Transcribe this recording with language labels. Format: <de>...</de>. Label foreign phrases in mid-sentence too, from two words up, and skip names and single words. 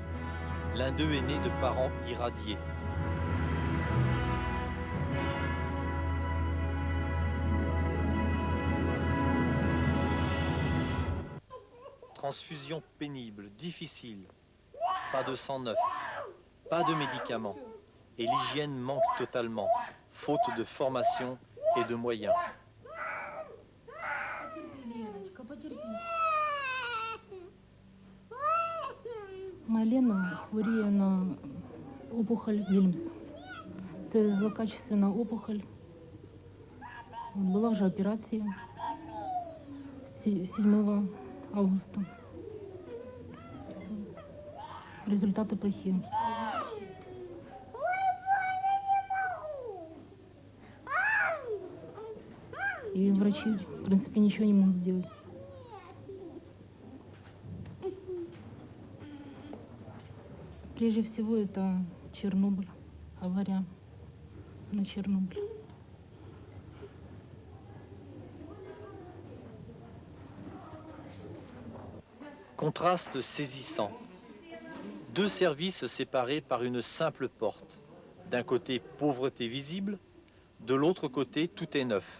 <fr>L'un d'eux est né de parents irradiés. Transfusion pénible, difficile, pas de sang neuf, pas de médicaments. Et l'hygiène manque totalement, faute de formation et de moyens.</fr> <uk>Малена хворіє на опухоль Вільмс. Це</uk> <ru>злокачественна опухоль.</ru> <uk>Була вже операція 7 августа. Результати плохі.</uk> <ru>И врачи, в принципе, ничего не могут сделать. Прежде всего, это Чернобыль, авария на Чернобыль.</ru> <fr>Contraste saisissant. Deux services séparés par une simple porte. D'un côté, pauvreté visible, de l'autre côté, tout est neuf.</fr>